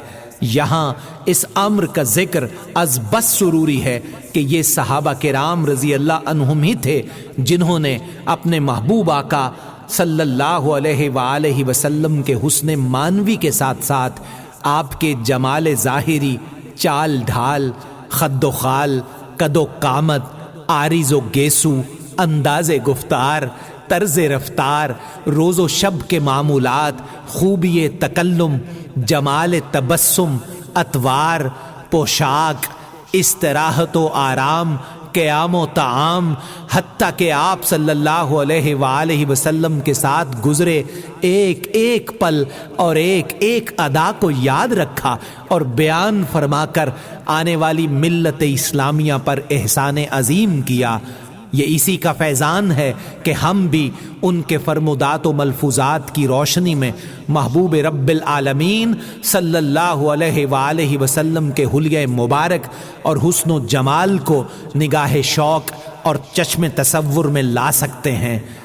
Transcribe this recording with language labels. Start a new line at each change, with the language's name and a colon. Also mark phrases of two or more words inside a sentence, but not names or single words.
Urdu: یہاں اس امر کا ذکر از بس ضروری ہے کہ یہ صحابہ کرام
Arabic: رضی اللہ عنہم
Urdu: ہی تھے جنہوں نے اپنے محبوب آقا
Arabic: صلی اللہ علیہ وآلہ وسلم
Urdu: کے حسن معنوی کے ساتھ ساتھ آپ کے جمال ظاہری، چال ڈھال، خد و خال، قد و قامت، عارض و گیسو، انداز گفتار، طرز رفتار، روز و شب کے معمولات، خوبی تکلم، جمال تبسم، اطوار، پوشاک، استراحت و آرام، قیام و طعام، حتیٰ کہ آپ
Arabic: صلی اللہ علیہ وآلہ وسلم
Urdu: کے ساتھ گزرے ایک ایک پل اور ایک ایک ادا کو یاد رکھا اور بیان فرما کر آنے والی ملت اسلامیہ پر احسان عظیم کیا۔ یہ اسی کا فیضان ہے کہ ہم بھی ان کے فرمودات و ملفوظات کی روشنی میں محبوب
Arabic: رب العالمین صلی اللہ علیہ وآلہ وسلم
Urdu: کے حلیہ مبارک اور حسن و جمال کو نگاہ شوق اور چشم تصور میں لا سکتے ہیں۔